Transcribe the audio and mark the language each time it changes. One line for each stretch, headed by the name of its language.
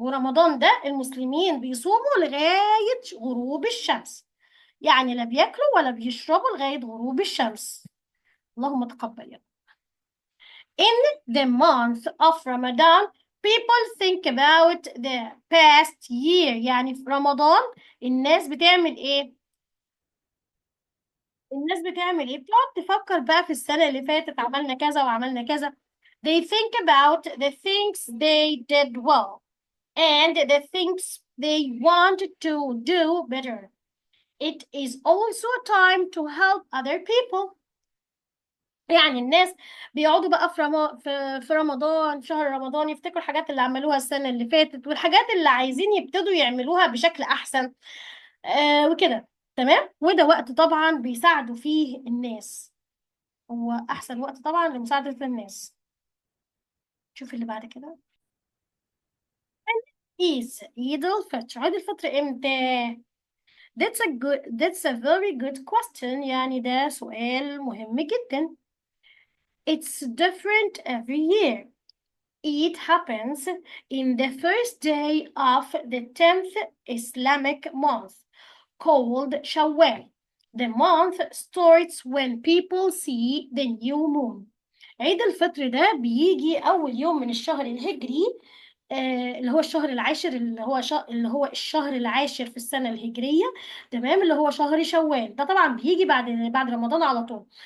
Arabic: ورمضان ده المسلمين بيصوموا لغاية غروب الشمس، يعني لا بياكلوا ولا بيشربوا لغاية غروب الشمس. اللهم تقبل يا رب.
English: In the month of Ramadan, people think about the past year.
Arabic: يعني في رمضان الناس بتعمل ايه؟ الناس بتعمل ايه؟ بتقعد تفكر بقى في السنة اللي فاتت عملنا كذا وعملنا كذا.
English: They think about the things they did well and the things they want to do better. It is also a time to help other people.
Arabic: يعني الناس بيقعدوا بقى في رمضان، في شهر رمضان، يفتكروا الحاجات اللي عملوها السنة اللي فاتت والحاجات اللي عايزين يبتدوا يعملوها بشكل أحسن وكده. تمام. وده وقت طبعا بيساعدوا فيه الناس، هو أحسن وقت طبعا لمساعدة الناس. شوف اللي بعد كده. is عيد الفطر. عيد الفطر امتى؟
English: That's a very good question.
Arabic: يعني ده سؤال مهم جدا.
English: It's different every year. It happens in the first day of the 10th Islamic month called Shawwal. The month starts when people see the new moon.
Arabic: عيد الفطر ده بيجي أول يوم من الشهر الهجري، اللي هو الشهر العاشر، اللي هو الشهر العاشر في السنة الهجرية. تمام. اللي هو شهر شوال. ده طبعا بيجي بعد رمضان على طول.